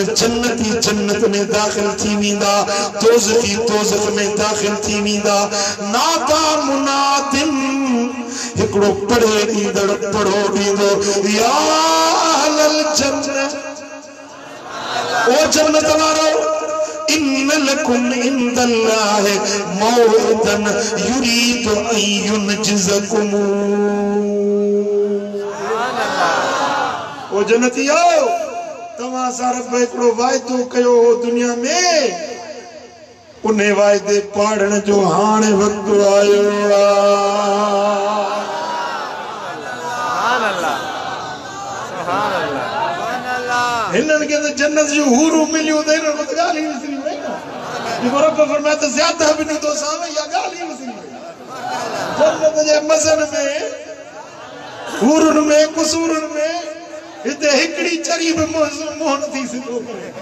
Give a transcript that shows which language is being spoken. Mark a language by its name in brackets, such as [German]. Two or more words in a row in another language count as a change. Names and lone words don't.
[Sindhi] जन्नती जन्नत में दाखिल थी वेंदा दोज़खी दोज़ख में दाखिल थी वेंदा [Arabic] نادى منادٍ [Sindhi] हिकिड़ो पढ़े ॾींदड़ पढ़ो ॾींदो [Arabic] يا أهل الجنة [Sindhi] ओ जन्नत वारो [Arabic] إن لكم عند الله موعدا يريد أن ينجزكم [Sindhi] ओ जन्नतियो तव्हां सां रब हिकिड़ो वाइदो कयो हो दुनिया में उन वाइदे पाढ़ण जो हाणे वक़्तु आयो हिननि खे त जन्नत जूं हूरूं मिलियूं त हिननि वटि ॻाल्हि ई विसरी वई न जेको रब फरमाए त ज़्यादा बि ॾींदो सां इहा ॻाल्हि ई विसरी वई जन्नत जे मज़नि में हूरुनि में कुसूरनि में हिते हिकिड़ी चरी बि मुंहुं नथी सिधो करे